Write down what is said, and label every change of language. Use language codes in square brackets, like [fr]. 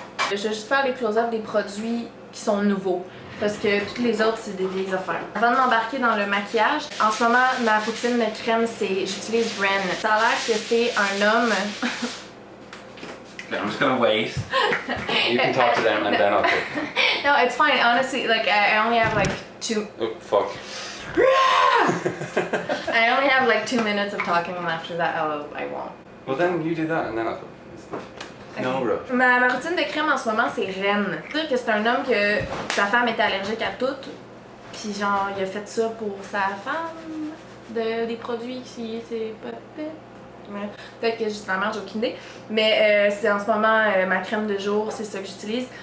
[fr] Je vais juste faire les close-up des produits qui sont nouveaux. Parce que toutes les autres, c'est des vieilles affaires. Avant de m'embarquer dans le maquillage, en ce moment, ma routine de crème, c'est j'utilise Ren. Ça a l'air que c'est un homme. [en] Okay, I'm just gonna wait. You can talk to them and then I'll cook. No, it's fine. Honestly, like I only have like 2. Oh fuck. I only have like 2 minutes of talking, and after that, I won't. Well then you do that and then I'll cook. No rush. [fr] Ma routine de crème en ce moment, c'est Ren. C'est-à-dire que c'est un homme que sa femme était allergique à tout. Puis genre, il a fait ça pour sa femme, des produits qui c'est pas ouais. Peut-être que justement, j'ai aucune idée. Mais c'est en ce moment ma crème de jour, c'est ça que j'utilise.